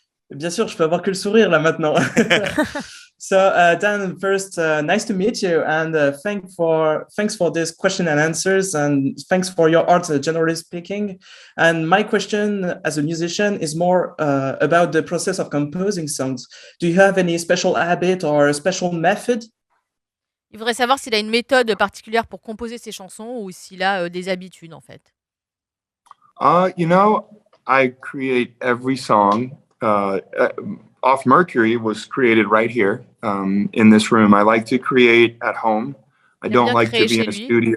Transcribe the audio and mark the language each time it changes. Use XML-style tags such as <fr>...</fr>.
<fr>Bien sûr, je peux avoir que le sourire là maintenant.</fr> <en>So Dan, first, nice to meet you, and thanks for this question and answers, and thanks for your art, generally speaking. And my question as a musician is more about the process of composing songs. Do you have any special habit or a special method?</en> <fr>Il voudrait savoir s'il a une méthode particulière pour composer ses chansons ou s'il a des habitudes en fait.</fr> <en>I create every song. Off Mercury was created right here in this room. I like to create at home. I don't like to be in a studio.</en>